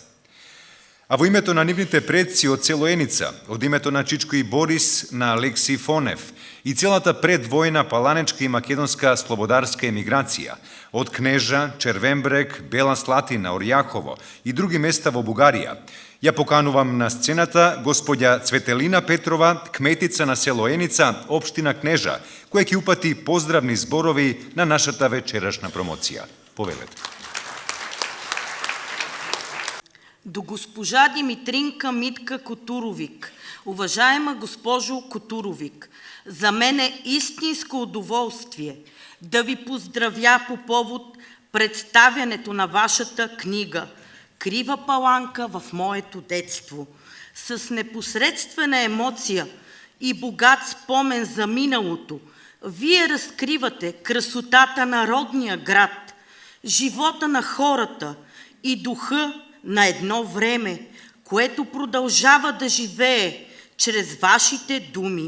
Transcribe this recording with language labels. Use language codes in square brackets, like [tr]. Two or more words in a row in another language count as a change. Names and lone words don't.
[mk] А во името на нивните предци од село Еница, од името на Чичко и Борис, на Алекси Фонев и целата предвојна паланечка и македонска слободарска емиграција, од Кнежа, Червенбрег, Бела Слатина, Орјахово и други места во Бугарија, ја поканувам на сцената господја Цветелина Петрова, кметица на село Еница, општина Кнежа, која ќе упати поздравни зборови на нашата вечерашна промоција. Повелете. До госпожа Димитринка Митка Котуровик. [bg] Уважаема госпожо Котуровик, за мен е истинско удоволствие да ви поздравя по повод представянето на вашата книга "Крива паланка в моето детство". С непосредствена емоция и богат спомен за миналото, вие разкривате красотата на родния град, живота на хората и духа на едно време, което продължава да живее чрез вашите думи.